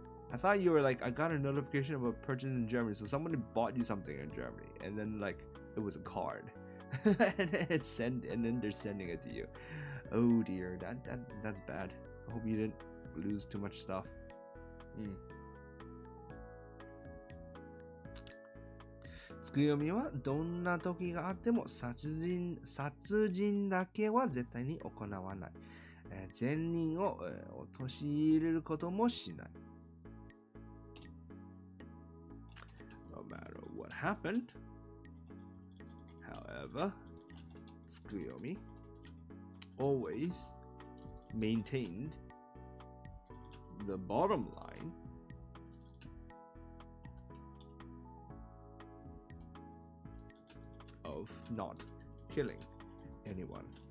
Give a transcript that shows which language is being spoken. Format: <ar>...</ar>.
<en>I thought you were like, I got a notification of a purchase in Germany, so somebody bought you something in Germany, and then like it was a card, and then they're sending it to you. Oh dear, that's bad. I hope you didn't lose too much stuff.</en> <ja>つくよみはどんな時があっても殺人だけは絶対に行わない。善人を陥れることもしない。</ja> <en>No matter what happened, however, つくよみ always maintained the bottom line of not killing anyone.</en>